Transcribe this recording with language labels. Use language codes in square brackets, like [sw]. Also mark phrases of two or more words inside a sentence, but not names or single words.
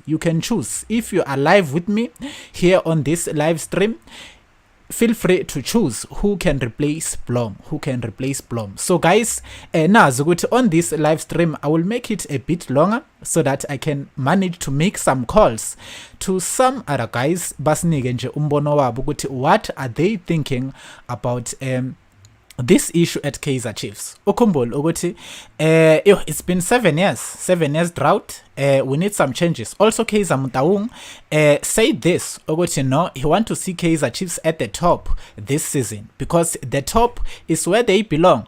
[en] If you are live with me here on this live stream, feel free to choose who can replace BLOM. So guys, now on this live stream, I will make it a bit longer so that I can manage to make some calls to some other guys. [zu] Basinike nje umbono wabo ukuthi [en] what are they thinking about this issue at Kaizer Chiefs. [zu] Ukhumbule ukuthi [en] it's been 7 years drought. We need some changes. Also Kaizer Motaung said this ukuthi no, he want to see Kaizer Chiefs at the top this season, because the top is where they belong.